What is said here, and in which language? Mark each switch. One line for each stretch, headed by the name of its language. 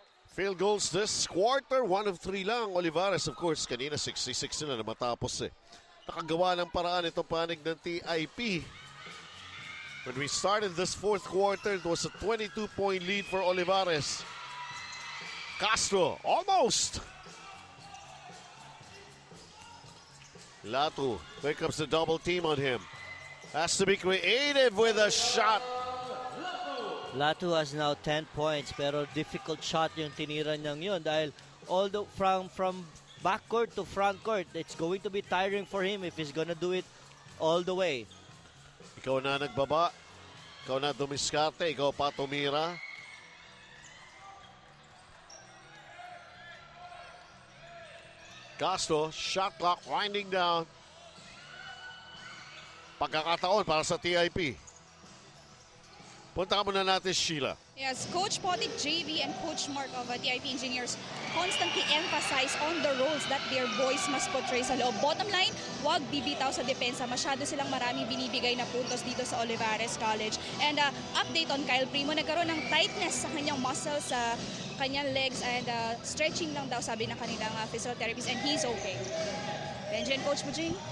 English: Field goals this quarter, 1 of 3 lang.
Filipino: Olivarez,
English: of course,
Filipino: kanina 66 sila na matapos eh. Nakagawa ng paraan itong panig ng TIP.
English: When we started this fourth quarter, it was a 22-point lead for Olivarez. Castro, almost! Latu, here comes the double team on him. Has to be creative with a shot. Latu has now 10 points
Filipino: pero difficult shot yung tinira niyang yun dahil
English: from backcourt to frontcourt, it's going to be tiring for him if he's gonna do it all the way.
Filipino: Ikaw na nagbaba. Ikaw na dumiskarte. Ikaw pa tumira.
English: Castro, shot clock winding down.
Filipino: Pagkakataon para sa TIP. Punta muna natin, Sheila.
English: Yes, Coach Potit JV and Coach Mark of TIP Engineers constantly emphasize on the roles that their boys must portray
Filipino: sa loob.
English: Bottom line,
Filipino: wag bibitaw sa depensa. Masyado silang maraming binibigay na puntos dito sa Olivarez College.
English: And update on
Filipino: Kyle Primo, nagkaroon ng tightness sa kanyang muscles sa kanyang legs and stretching lang daw sabi ng kanilang physiotherapist
English: and he's okay.
Filipino: Benji and Coach Mujing.